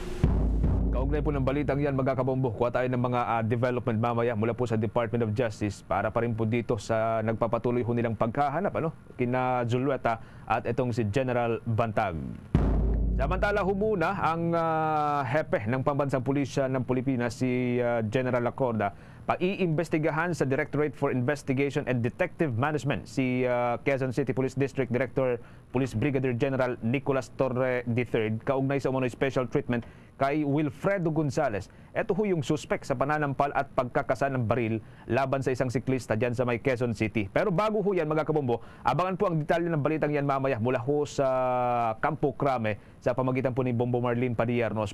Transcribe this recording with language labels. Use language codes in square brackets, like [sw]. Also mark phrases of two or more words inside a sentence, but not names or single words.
[tl] Kaugnay po ng balitang yan, magkakabombo, kuha tayo ng mga development mamaya mula po sa Department of Justice para pa rin po dito sa nagpapatuloy ho nilang pagkahanap kina Zulueta at itong si General Bantag. Samantala, humuna ang hepe ng Pambansang Pulisya ng Pilipinas, si General Acorda, pag-iimbestigahan sa Directorate for Investigation and Detective Management si Quezon City Police District Director Police Brigadier General Nicolas Torre III kaugnay sa umano'y [en] special treatment [tl] kay Wilfredo Gonzales. Ito ho yung suspect sa pananampal at pagkakasa ng baril laban sa isang siklista dyan sa may Quezon City. Pero bago ho yan, mga kabombo, abangan po ang detalye ng balitang yan mamaya mula ho sa Campo Crame sa pamagitan po ni Bombo Marlene Padillarnos.